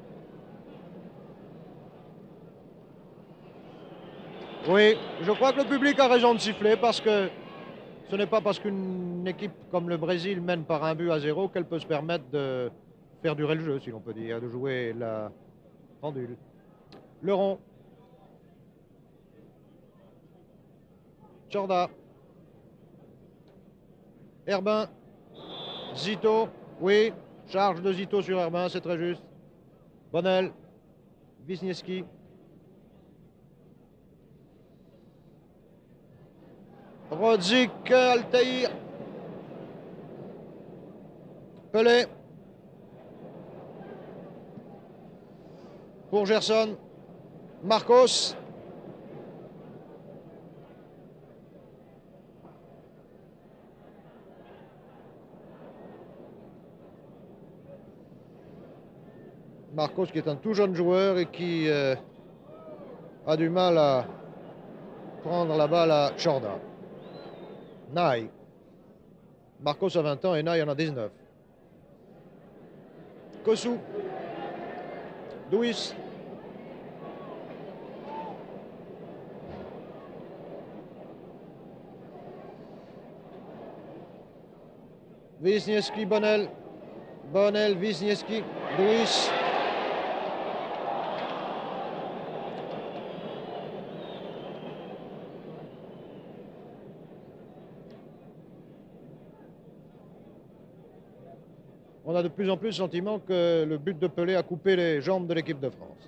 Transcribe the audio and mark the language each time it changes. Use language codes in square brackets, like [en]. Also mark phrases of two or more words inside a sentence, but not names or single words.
[fr] Oui, je crois que le public a raison de siffler parce que ce n'est pas parce qu'une équipe comme le Brésil mène par 1-0 qu'elle peut se permettre de faire durer le jeu, si l'on peut dire, de jouer la pendule. Le rond. Tchorda. Herbin. Zito. Oui. Charge de Zito sur Herbin, c'est très juste. Bonnel. Wisniewski. Rodzik, Altaïr. Pelé. Pour Gerson. Marcos. Marcos qui est un tout jeune joueur et qui a du mal à prendre la balle à Tchorda. Naï. Marcos a 20 ans et Naï en a 19. Kossou. Douis. Wisniewski, Bonnel. Bonnel, Wisniewski, Douis. On a de plus en plus le sentiment que le but de Pelé a coupé les jambes de l'équipe de France.